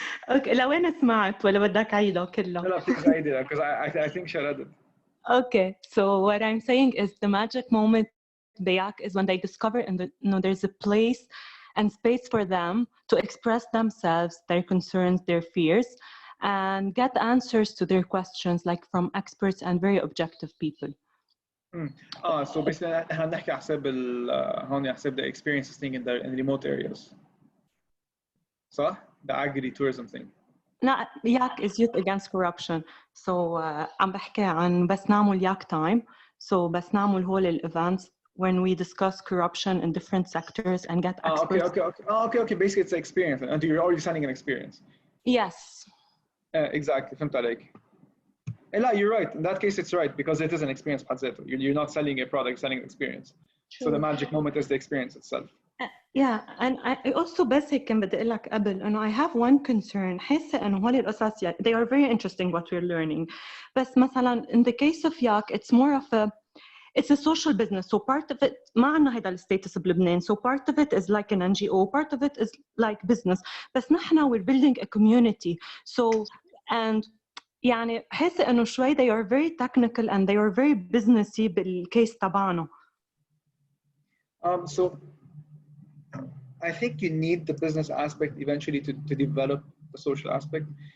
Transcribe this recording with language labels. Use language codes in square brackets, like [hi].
[ar] Okay, لوين سمعت ولا بدك عيدها كلها؟ لا [en] please [ar] عيدها [en] because I think she read it. Okay, so what I'm saying is the magic moment بياك is when they discover there's a place and space for them to express themselves, their concerns, their fears, and get answers to their questions like from experts and very objective people. So basically [ar] هنحكي حسب هون حسب [en] the experiences thing in the remote areas. [ar] صح؟ [en] The agri-tourism thing. No, Yak is Youth Against Corruption. [ar] So عم بحكي عن بس نعمل Yak time. [en] So [ar] بس نعمل هول [en] events when we discuss corruption in different sectors and get experts. Okay. Basically it's an experience and you're already selling an experience. Yes. Exactly. [ar] فهمت عليك. لا, [en] you're right. In that case, it's right because it is an experience. You're not selling a product, selling an experience. True. So the magic moment is the experience itself. Yeah, and I also [ar] بس هيك كان بدي أقول لك قبل إنه [en] I have one concern. [ar] حاسة إنه هول القصص [en] they are very interesting what we're learning. [ar] بس مثلا [en] in the case of Yak, it's more of it's a social business. So part of it [ar] ما عنا هيدا الستاتس بلبنان. [en] So part of it is like an NGO. Part of it is like business. [ar] بس نحنا [en] we're building a community. So and [ar] يعني حاسة إنه شوي [en] they are very technical and they are very businessy [ar] بالcase تبعنا. [en] So I think you need the business aspect eventually to develop the social aspect.